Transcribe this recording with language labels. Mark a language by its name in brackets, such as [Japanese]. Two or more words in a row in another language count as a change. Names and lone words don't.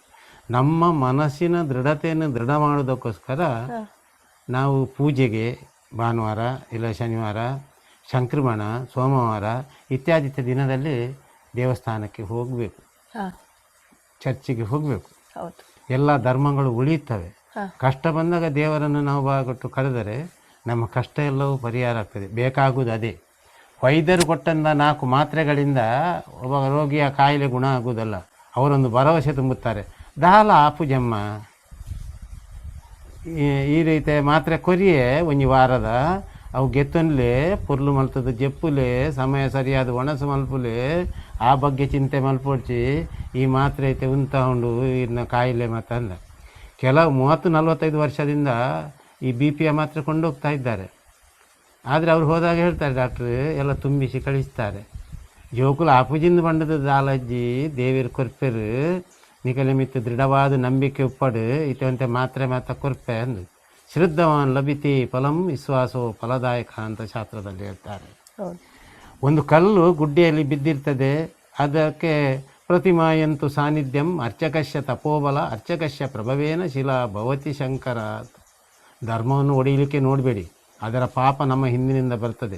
[Kannada] ನಮ್ಮ ಮನಸ್ಸಿನ ದೃಢತೆಯನ್ನು ದೃಢ ಮಾಡೋದಕ್ಕೋಸ್ಕರ ನಾವು ಪೂಜೆಗೆ ಭಾನುವಾರ ಇಲ್ಲ ಶನಿವಾರ, ಸಂಕ್ರಮಣ, ಸೋಮವಾರ ಇತ್ಯಾದಿ ದಿನದಲ್ಲಿ ದೇವಸ್ಥಾನಕ್ಕೆ ಹೋಗಬೇಕು, ಚರ್ಚಿಗೆ ಹೋಗಬೇಕು. ಎಲ್ಲ ಧರ್ಮಗಳು ಉಳಿಯುತ್ತವೆ. ಕಷ್ಟ ಬಂದಾಗ ದೇವರನ್ನು ನಾವು ಬಾಗೊಟ್ಟು ಕರೆದರೆ ನಮ್ಮ ಕಷ್ಟ ಎಲ್ಲವೂ ಪರಿಹಾರ ಆಗ್ತದೆ. ಬೇಕಾಗುವುದು ಅದೇ. ವೈದ್ಯರು ಕೊಟ್ಟಂಥ 4 ಮಾತ್ರೆಗಳಿಂದ ಒಬ್ಬ ರೋಗಿಯ ಕಾಯಿಲೆ ಗುಣ ಆಗುವುದಲ್ಲ. ಅವರೊಂದು ಭರವಸೆ ತುಂಬುತ್ತಾರೆ, [Tulu] ದಾಲ ಆಪುಜಮ್ಮ ಈ ರೀತಿ ಮಾತ್ರೆ ಕೊರಿಯೇ ಒಂಜಿ ವಾರದ ಅವು ಗೆತ್ತೊನ್ಲೆ ಪುರ್ಲು ಮಲ್ತದ ಜಪ್ಪುಲೆ ಸಮಯ ಸರಿಯಾದ ಒಣಸು ಮಲ್ಪುಲೆ ಆ ಬಗ್ಗೆ ಚಿಂತೆ ಮಲ್ಪೊಡ್ಚಿ ಈ ಮಾತ್ರೆ ಐತೆ ಉಂತ ಉಂಡು ಇನ್ನು ಕಾಯಿಲೆ ಮಾತಂದ. [Kannada] ಕೆಲವು 30-45 ವರ್ಷದಿಂದ ಈ BPಯ ಮಾತ್ರೆ ಕೊಂಡೋಗ್ತಾ ಇದ್ದಾರೆ. ಆದರೆ ಅವ್ರು ಹೋದಾಗ ಹೇಳ್ತಾರೆ, ಡಾಕ್ಟ್ರು ಎಲ್ಲ ತುಂಬಿಸಿ ಕಳಿಸ್ತಾರೆ. [Tulu] ಜೋಕುಲು ಆಪುಜಿಂದ ಬಂಡದ ದಾಲಜ್ಜಿ ದೇವಿರು ಕೊರ್ಪೆರು ನಿಕಲೆ ಮಿತ್ತು ದೃಢವಾದ ನಂಬಿಕೆ ಉಪ್ಪಡು ಇತ್ತಂತೆ ಮಾತ್ರೆ ಕೊರ್ಪೆ ಅಂದು [Sanskrit] ಶ್ರದ್ಧವಾನ್ ಲಭಿತಿ ಫಲಂ ವಿಶ್ವಾಸೋ ಫಲದಾಯಕ [Kannada] ಅಂತ ಶಾಸ್ತ್ರದಲ್ಲಿ ಹೇಳ್ತಾರೆ. ಒಂದು ಕಲ್ಲು ಗುಡ್ಡೆಯಲ್ಲಿ ಬಿದ್ದಿರ್ತದೆ, ಅದಕ್ಕೆ [Sanskrit] ಪ್ರತಿಮಾಯಂತು ಸಾನ್ನಿಧ್ಯಂ ಅರ್ಚಕಶ್ಯ ತಪೋಬಲ ಅರ್ಚಕಶ್ಯ ಪ್ರಭವೇನ ಶಿಲಾ ಭವತಿ ಶಂಕರ. [Kannada] ಧರ್ಮವನ್ನು ಒಡೆಯಲಿಕ್ಕೆ ನೋಡಬೇಡಿ, ಅದರ ಪಾಪ ನಮ್ಮ ಹಿಂದಿನಿಂದ ಬರ್ತದೆ.